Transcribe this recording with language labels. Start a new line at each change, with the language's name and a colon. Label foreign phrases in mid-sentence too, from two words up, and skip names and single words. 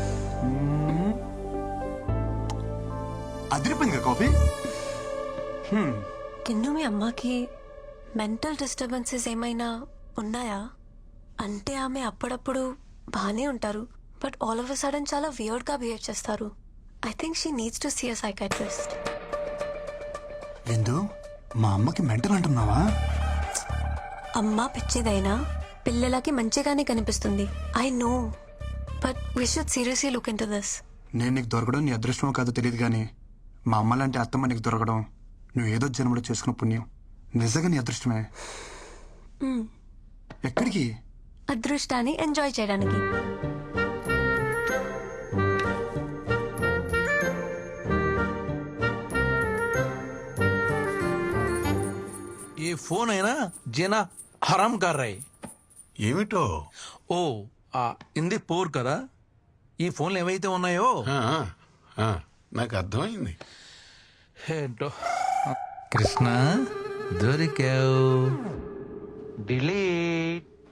Telugu: అదిరిపోయింది కదా కాఫీ. కింద మీ అమ్మకి
English: mental disturbances
Telugu: ఏమైనా ఉన్నాయా? అంటే ఆమె అప్పుడప్పుడు బాగానే ఉంటారు,
English: but all of a sudden
Telugu: చాలా వియర్డ్ గా బిహేవ్ చేస్తారు.
English: I think she needs to see a psychiatrist.
Telugu: విందు, మా అమ్మకి మెంటల్ అంటున్నావా? అమ్మ పిచ్చిదైనా పిల్లలకి మంచిగానే కనిపిస్తుంది.
English: I know, but we should seriously look into this.
Telugu: నేను నీకు దొరకడం నీ అదృష్టమో కాదో తెలియదు, కానీ మా అమ్మ లాంటి అత్తమ్మ నీకు దొరకడం నువ్వు ఏదో జన్మలో చేసుకున్న పుణ్యం. నిజంగా నీ అదృష్టమే. ఎక్కడికి? అదృష్టాన్ని ఎంజాయ్ చేయడానికి.
Hindi: ये फोन है ना जीना हराम कर रहे.
Telugu: ఏమిటో? ఓ ఇంది పోర్ కదా, ఈ ఫోన్లు ఏవైతే ఉన్నాయో నాకు అర్థమైంది. ఏంటో. కృష్ణ దొరికావు. డిలీట్.